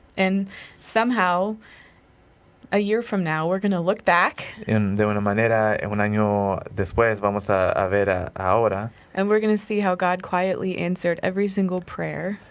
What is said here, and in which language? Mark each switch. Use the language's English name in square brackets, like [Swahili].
[English] And somehow, a year from now, we're going to look back. [Spanish] De una manera, un año después vamos a ver ahora [English] And we're going to see how God quietly answered every single prayer.